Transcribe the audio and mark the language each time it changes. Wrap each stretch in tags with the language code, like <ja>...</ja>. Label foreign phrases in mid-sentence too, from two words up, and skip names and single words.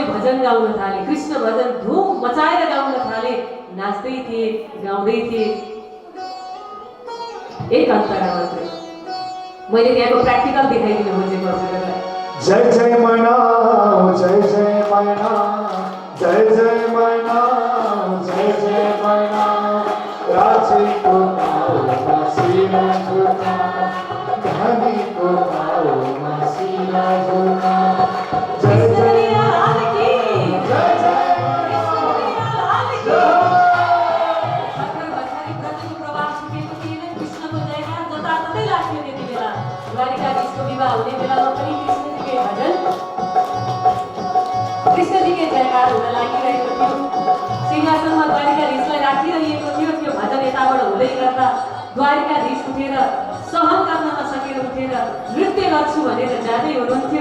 <ne>भजन गाउन थाले, कृष्ण भजन धुम मचाएर गाउन थाले, नाच्दै थिए, गाउँदै थिए। एक अन्तरा मात्रै मैले त्यहाँको प्र्याक्टिकल देखाइदिन खोजेको हजुरहरूलाई। जय जय मैना, जय जय मैना, जय जय मैना, जय जय मैना, राजी को आओ मसीहा झुका, धनी को आओ मसीहा झुका।</ne> <hi>जय जय लाल की, जय जय लाल की।</hi> <ne>भर्खर भर्खरै ब्रजको प्रवास सुकेको थिएन, कृष्णको जयकार जताततै लाग्थ्यो त्यति बेला। द्वारिकाधीशको विवाह हुने बेलामा पनि कृष्णजीकै भजन, कृष्णजीकै जयकार हुन लागिरहेको थियो। सिंहासनमा द्वारिकाधीशलाई राखिरहेको थियो। त्यो भजन यताबाट हुँदै गर्दा द्वारिकाधीश उठेर सहन गर्न नसकेर उठेर नृत्य गर्छु भनेर जाँदै हुनुहुन्थ्यो।</ne>